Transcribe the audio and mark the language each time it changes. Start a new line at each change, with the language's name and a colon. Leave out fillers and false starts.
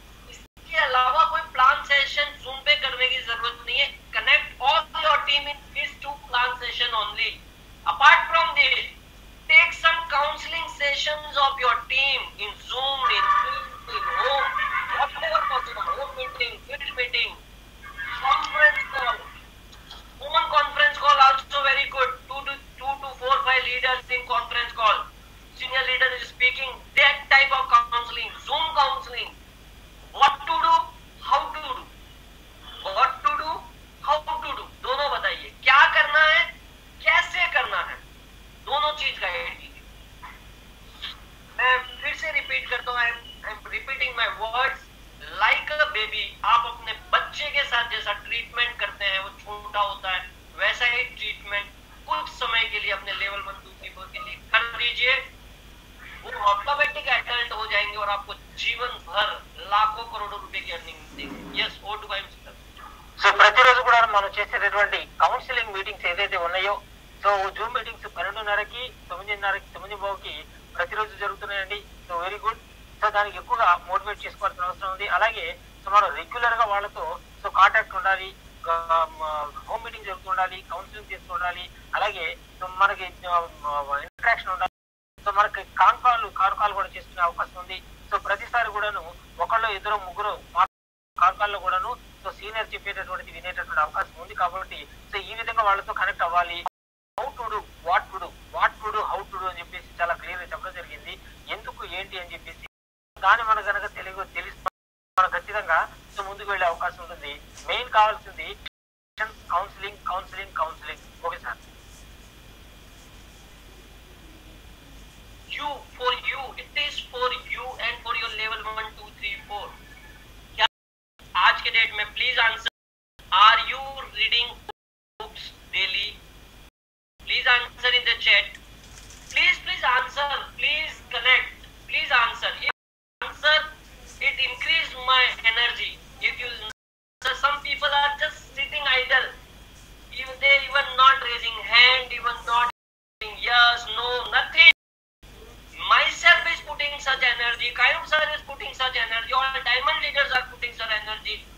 Hindi: इसके अलावा कोई प्लान सेशन जूम पे करने की जरूरत नहीं है.
English: Connect all your team in this 2 plan session only. Apart from this, take some counselling sessions of your team in Zoom, in home, whatever possible. Home meeting, field meeting, conference call, phone conference call also very good. 2 to 4 5 leaders in conference call. Senior leader is speaking. That type of counseling, Zoom counseling. What to do, how to do, what to do, how to do.
Hindi: दोनों बताइए क्या करना है, कैसे करना है, दोनों चीज गाइड कीजिए. मैं फिर से रिपीट करता हूँ.
English: I am repeating my words like a baby.
Hindi: आप अपने बच्चे के साथ जैसा ट्रीटमेंट करते हैं, वो छोटा होता है, वैसा ही ट्रीटमेंट कुछ समय के लिए अपने लेवल 1 2 3 4 के लिए कर दीजिए. वो ऑटोमेटिक एडल्ट हो जाएंगे और आपको जीवन भर लाखों करोड़ों रुपए की अर्निंग देंगे. Yes, oh to IIM sister.
Telugu: So ప్రతిరోజు కూడా మనం చేసేటటువంటి కౌన్సిలింగ్ మీటింగ్స్ ఏదైతే ఉన్నాయో, సో జూమ్ మీటింగ్స్ 12:30కి 9:30కి 9:15కి ప్రతిరోజు జరుగుతున్నాయండి. So very good. సో దానికి ఎక్కువగా మోటివేట్ చేసుకోవాల్సిన అవసరం ఉంది. అలాగే సో మనం రెగ్యులర్ గా వాళ్ళతో సో కాంటాక్ట్ ఉండాలి, హోమ్ మీటింగ్ జరుగుతూ ఉండాలి, కౌన్సిలింగ్ చేస్తూ ఉండాలి. అలాగే సో మనకి ఇంటరాక్షన్ ఉండాలి. సో మనకి కాల్ కూడా చేసుకునే అవకాశం ఉంది. సో ప్రతిసారి కూడాను ఒకళ్ళు ఇద్దరు ముగ్గురు కాల్లో కూడాను సో సీనియర్ చెప్పేటటువంటిది వినేటటువంటి అవకాశం ఉంది. కాబట్టి సో ఈ విధంగా వాళ్ళతో కనెక్ట్ అవ్వాలి. How to do, what to do, how to do అని చెప్పేసి చాలా క్లియర్ గా చెప్పడం జరిగింది. ఎందుకు ఏంటి అని చెప్పేసి దాన్ని మన కనుక తెలిస్తే మనం ఖచ్చితంగా సో ముందుకు వెళ్ళే అవకాశం ఉంటుంది. మెయిన్ కావాల్సింది counselling. Okay sir.
English: You, for you, it is for you and for your level 1 2 3 4.
Hindi: क्या आज के डेट में
English: Please answer, are you reading books daily? Please answer in the chat. Please answer, please connect, please answer. ये answer it increase my energy. If you answer, some people are just sitting idle, even they even not raising hand, even not saying yes, no, nothing. Myself is putting such energy, Kayum sir is putting such energy, all diamond leaders are putting such energy.